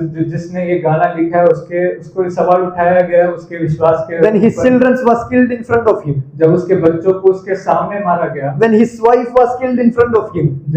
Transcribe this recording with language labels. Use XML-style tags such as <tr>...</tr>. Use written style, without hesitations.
<hi>जिसने ये गाना लिखा है उसको सवाल उठाया गया उसके विश्वास के</hi> <en>when his children was killed in front of him,</en> <hi>जब उसके बच्चों को उसके सामने मारा गया,</hi> <en>when his wife was killed in front of him,</en>